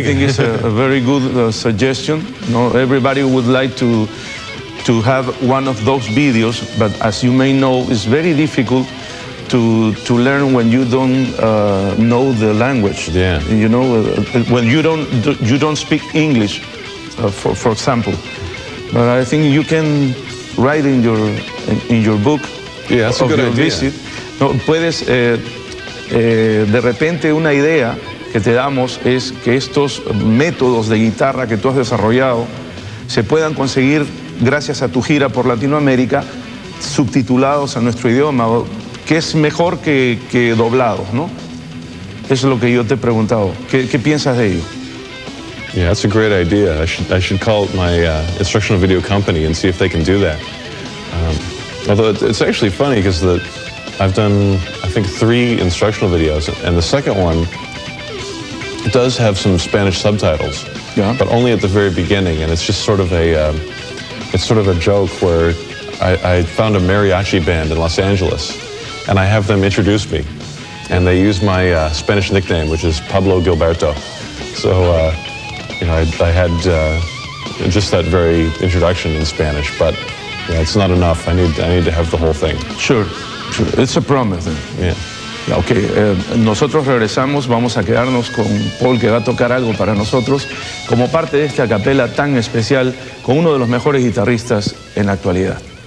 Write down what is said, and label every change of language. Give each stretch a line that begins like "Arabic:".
English: I think it's a very good suggestion. Everybody would like to have one of those videos, but as you may know, it's very difficult to learn when you don't know the language. Yeah. You know, when you don't speak English, for example. But I think you can write in your book. Yeah, that's a good idea. Visit.
Spanish: No, puedes de repente una idea que te damos es que estos métodos de guitarra que tú has desarrollado se puedan conseguir gracias a tu gira por Latinoamérica, subtitulados a nuestro idioma, que es mejor que doblados, ¿no? Eso es lo que yo te he preguntado. ¿Qué piensas de ello?
English: Yeah, that's a great idea. I should call my instructional video company and see if they can do that. Although it's actually funny because I've done, I think, 3 instructional videos, and the second one does have some Spanish subtitles, yeah, but only at the very beginning, and it's just sort of a joke where I found a mariachi band in Los Angeles, and I have them introduce me, and they use my Spanish nickname, which is Pablo Gilberto. So, you know, I had just that very introduction in Spanish, but yeah, it's not enough. I need to have the whole thing. Sure. It's a promise. Yeah.
Spanish: Okay, nosotros regresamos, vamos a quedarnos con Paul, que va a tocar algo para nosotros como parte de este a capella tan especial con uno de los mejores guitarristas en la actualidad.